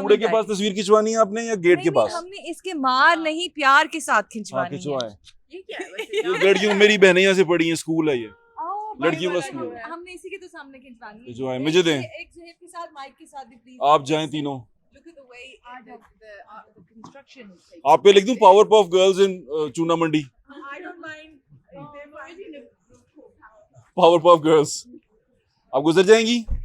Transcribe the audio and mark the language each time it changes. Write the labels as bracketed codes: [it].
[hi] कूड़े के पास तस्वीर खिंचवानी है आपने या गेट के पास? हमने इसके मार नहीं, प्यार के साथ हाँ, खिंचवानी है। खिंचवाएं। ये क्या है वैसे? ये लड़कियों, मेरी बहनें यहाँ से पढ़ी हैं, स्कूल है ये। आओ, लड़कियों का बड़े स्कूल वाला हमने इसी के तो सामने खिंचवानी है। खिंचवाएं, मुझे दें। एक ज़ुहैब के साथ, माइक के साथ भी प्लीज। आप जाएं तीनों। [en] Look at the way the construction is taking. [hi] आप पे लिख दूं पावर पफ गर्ल्स इन चूना मंडी। [en] I don't mind. [hi] Power puff girls, आप गुजर जाएंगी।